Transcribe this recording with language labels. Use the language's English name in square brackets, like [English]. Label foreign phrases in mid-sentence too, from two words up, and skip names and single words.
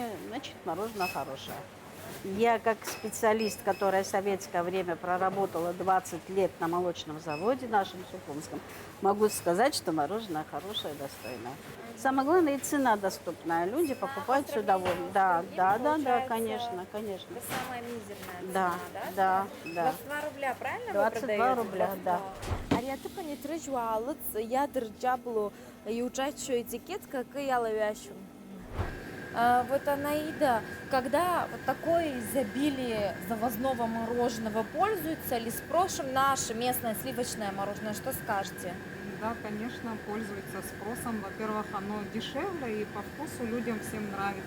[Russian] Значит, мороженое хорошее. Я как специалист, которая в советское время проработала 20 лет на молочном заводе нашем Сухумском, могу сказать, что мороженое хорошее, достойное. Самое главное, и цена доступная. Люди покупают с удовольствием. Да, конечно. Это самая мизерная Да, цена, да. 22 рубля, правильно 22 вы продаете? рубля, да. [Abkhazian] Ари аҭыԥан иҭрыжьуа алыҵ иадырҷабло иуҿаччо етикетка акы иалаҩашьом. [Russian] Вот, Анаида, когда вот такое изобилие завозного мороженого, пользуется ли спросом наше местное сливочное мороженое? Что скажете? Да, конечно, пользуется спросом. Во-первых, оно дешевле и по вкусу людям всем нравится.